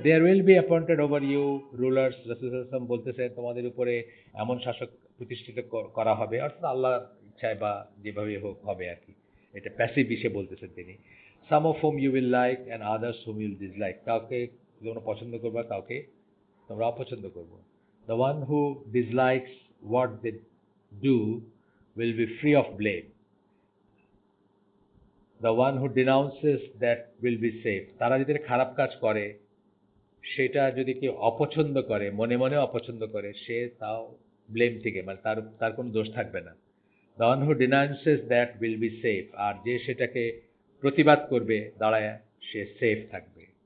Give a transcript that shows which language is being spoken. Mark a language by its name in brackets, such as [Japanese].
[English] There will be appointed over you rulers. [Bangla] রাসূল সাল্লাল্লাহু আলাইহি ওয়াসাল্লাম বলতেছেন তোমাদের উপরে এমন শাসক প্রতিষ্ঠিত করা হবে, অর্থাৎ আল্লাহর ইচ্ছায় বা যেভাবে হোক হবে আর কি। এটা প্যাসিভ ইসে বলতেছেন তিনি। [English] Some of whom you will like and others whom you'll dislike. [Bangla] কাউকে তোমরা পছন্দ করবা, কাউকে তোমরা অপছন্দ করবো। [English] The one who dislikes what they do will be free of blame. The one who denounces that will be safe. [Bangla] তারা যদি খারাপ কাজ করে, সেটা যদি কেউ অপছন্দ করে, মনে মনে অপছন্দ করে, সে তাও ব্লেম থেকে, মানে তার কোনো দোষ থাকবে না। [English] The one who denounces that will be safe. [Bangla] আর যে সেটাকে প্রতিবাদ করবে দাঁড়ায়, সে সেফ থাকবে।